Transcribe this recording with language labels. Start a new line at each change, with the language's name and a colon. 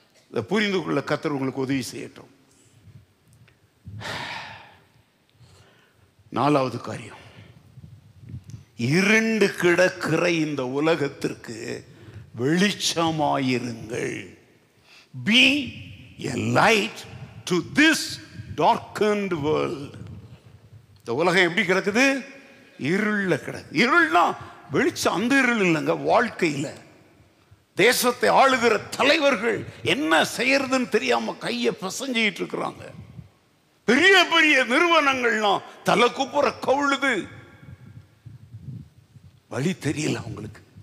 Tamil: இதை புரிந்து கொள்ள கர்த்தர் உங்களுக்கு உதவி செய்யட்டும். 4வது காரியம், இருண்டு கிடக்கிற இந்த உலகத்திற்கு வெளிச்சமாயிருங்கள்.
English: Be a light to this darkened world.
Tamil: இந்த உலகம் எப்படி கிடக்குது? இருள்ல கிடக்கு. இருள்னா வெளிச்சம், அந்த இருள் இல்லைங்க. வாழ்க்கையில தேசத்தை ஆளுகிற தலைவர்கள் என்ன செய்யறதுன்னு தெரியாம கையை பிசைஞ்சிட்டு இருக்கிறாங்க. பெரிய பெரிய நிறுவனங்கள்லாம் தலை குப்புற கவுழுது, வழி தெரியல அவங்களுக்கு.